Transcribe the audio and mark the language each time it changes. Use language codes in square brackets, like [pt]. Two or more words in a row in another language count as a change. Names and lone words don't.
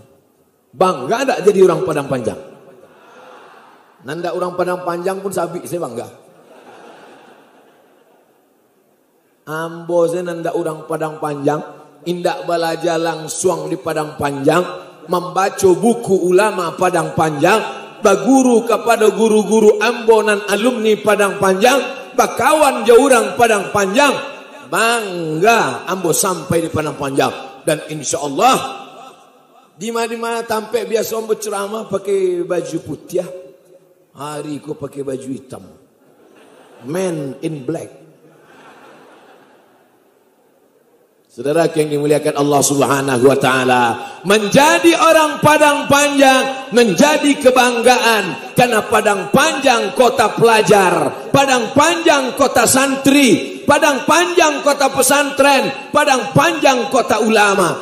[id] Bangga tak jadi orang Padang Panjang? Nanda orang Padang Panjang pun sabik saya bangga. [min] Ambo saya nanda orang Padang Panjang. Indak belajar langsung di Padang Panjang. Membaca buku ulama Padang Panjang, baguru kepada guru-guru ambonan alumni Padang Panjang, bakawan jaurang Padang Panjang, bangga ambo sampai di Padang Panjang. Dan [ar] إن شاء الله [min] di mana-mana tampai biasa ambo ceramah pakai baju putih, hari ku pakai baju hitam, [en] man in black. [id] Saudara yang dimuliakan Allah [ar] سبحانه وتعالى, [id] menjadi orang Padang Panjang menjadi kebanggaan, karena Padang Panjang kota pelajar, Padang Panjang kota santri, Padang Panjang kota pesantren, Padang Panjang kota ulama.